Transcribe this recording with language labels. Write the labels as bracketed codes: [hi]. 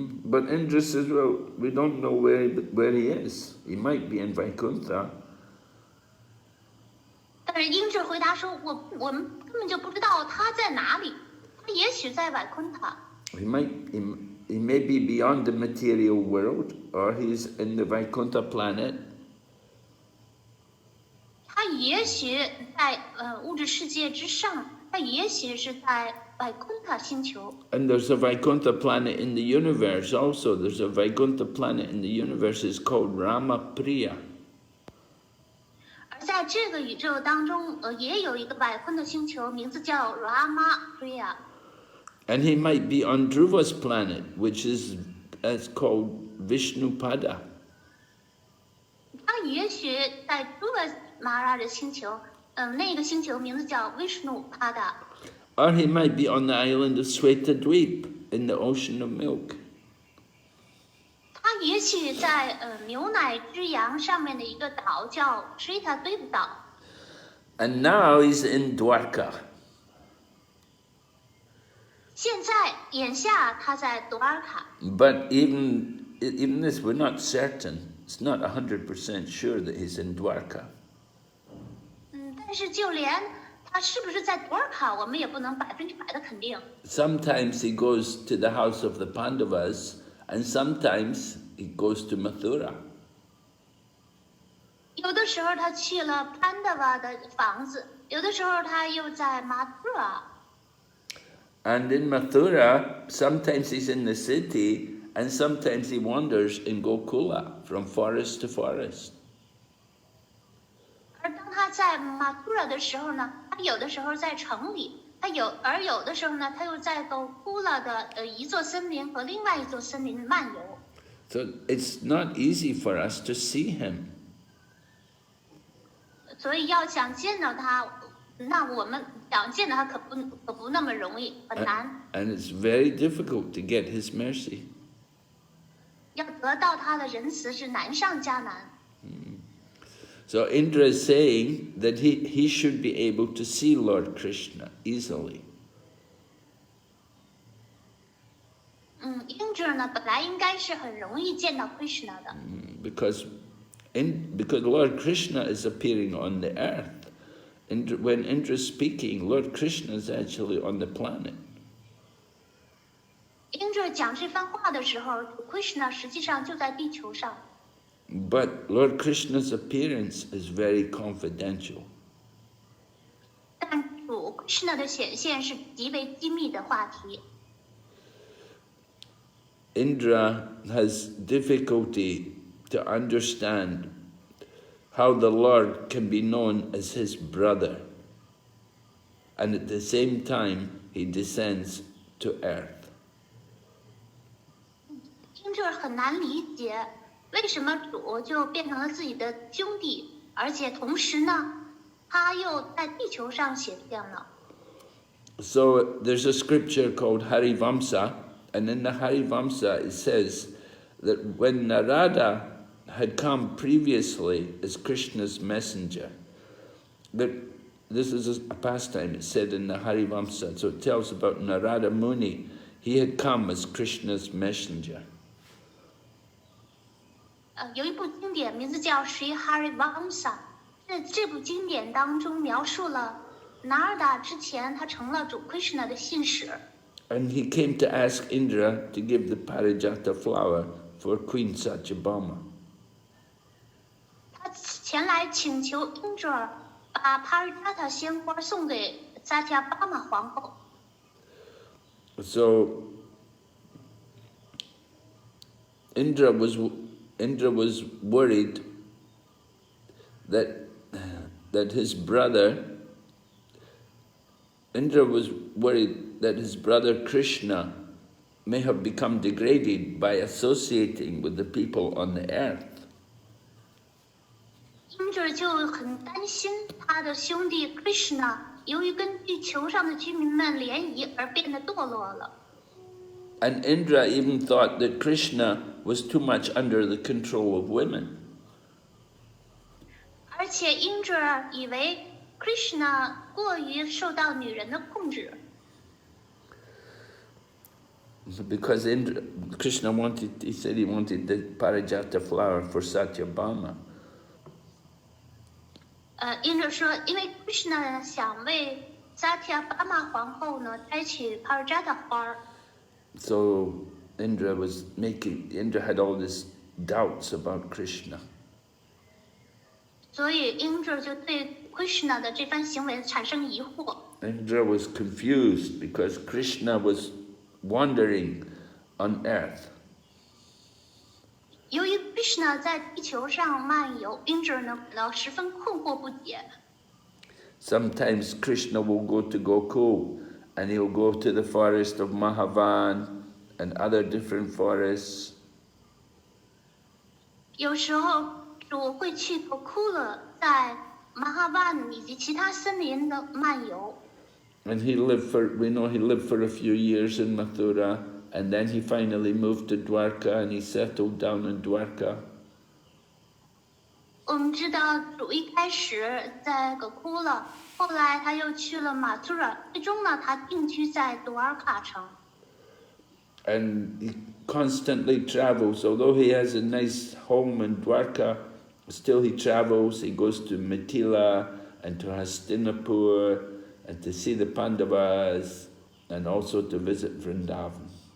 [en] But Indra says, well, we don't know where he is. He might be in Vaikuntha. [zh] 但是英智回答说：“我们根本就不知道他在哪里，他也许在瓦昆塔。 [en] He may be beyond the material world, or he's in the Vaikuntha planet. [zh] 他也许在物质世界之上，他也许是在瓦昆塔星球。 [en] And there's a Vaikuntha planet in the universe also. There's a Vaikuntha planet in the universe. It's called Ramapriya. [zh] 而在这个宇宙当中，也有一个瓦昆的星球，名字叫 Ramapriya。 [en] And he might be on Dhruva's planet, which is called Vishnupada. [zh] 他也许在 Dhruva Maharaj 的星球，那个星球名字叫 Vishnupada。 [en] Or he might be on the island of Svetadweep in the ocean of milk. [zh] 他也许在牛奶之洋上面的一个岛叫 Svetadweep 岛。 [en] And now he's in Dwarka. [zh] 现在眼下他在朵尔卡， [en] But even this, we're not certain. It's not 100% sure that he's in Dwarka. [zh] 但是就连他是不是在朵尔卡，我们也不能100%的肯定。 [en] Sometimes he goes to the house of the Pandavas, and sometimes he goes to Mathura. [zh] 有的时候他去了潘达瓦的房子，有的时候他又在马特拉。 [en] And in Mathura, sometimes he's in the city, and sometimes he wanders in Gokula from forest to forest. [zh] 而当他在马特拉的时候呢，他有的时候在城里，有的时候呢，他又在狗库拉的一座森林和另外一座森林漫游。 [en] So it's not easy for us to see him. [zh] 所以要想见到他，那我们想见到他可不那么容易，很难。 [en] And it's very difficult to get his mercy. [zh] 要得到他的仁慈是难上加难。 [en] So Indra is saying that he should be able to see Lord Krishna easily. [zh] 英者呢，本来应该是很容易见到 Krishna 的。 [en] Because Lord Krishna is appearing on the earth. When Indra is speaking, Lord Krishna is actually on the planet. [zh] 英者讲这番话的时候 ，Krishna 实际上就在地球上。 [en] But Lord Krishna's appearance is very confidential. [zh] 但主 Krishna 的显现是极为机密的话题。 [en] Indra has difficulty to understand how the Lord can be known as his brother, and at the same time he descends to earth. [zh] 英者很难理解，为什么主就变成了自己的兄弟，而且同时呢，他又在地球上显现了。 [en] So there's a scripture called Harivamsa, and in the Harivamsa it says that when Narada had come previously as Krishna's messenger, that this is a pastime, it's said in the Harivamsa, so it tells about Narada Muni. He had come as Krishna's messenger. [zh] 有一部经典名字叫《Sri Harivamsa》，这部经典当中描述了拿尔达之前他成了主 Krishna 的信使。 [en] And he came to ask Indra to give the Parijata flower for Queen Satyabhama. [zh] 他前来请求英者把帕尔扎塔鲜花送给萨提亚巴玛皇后。 [en] So Indra was worried that his brother Krishna may have become degraded by associating with the people on the earth. [zh] 英者就很担心他的兄弟 Krishna 由于跟地球上的居民们联谊而变得堕落了。 [en] And Indra even thought that Krishna was too much under the control of women. [zh] 而且英者以为 Krishna 过于受到女人的控制。 [en] Because Krishna he said he wanted the Parijata flower for Satyabhama. [zh] 英者说，因为 Krishna 想为萨提亚巴玛皇后呢摘取帕尔扎塔花。 [en] So Indra had all these doubts about Krishna. [zh] 所以英者就对 Krishna 的这番行为产生疑惑。 [en] Indra was confused because Krishna was wandering on earth. [zh] 由于 Krishna 在地球上漫游，英者呢感到十分困惑不解。 [en] Sometimes Krishna will go to Gokul and he'll go to the forest of Mahavan and other different forests. [zh] 有时候主会去狗库勒，在马哈万以及其他森林的漫游。 [en] And we know he lived for a few years in Mathura, and then he finally moved to Dwarka and he settled down in Dwarka. [zh] 我们知道主一开始在葛库了，后来他又去了马图尔，最终呢，他定居在多尔卡城。 [en] And he constantly travels, although he has a nice home in Dwarka, still he travels. He goes to Mithila and to Hastinapur and to see the Pandavas and also to visit Vrindavan.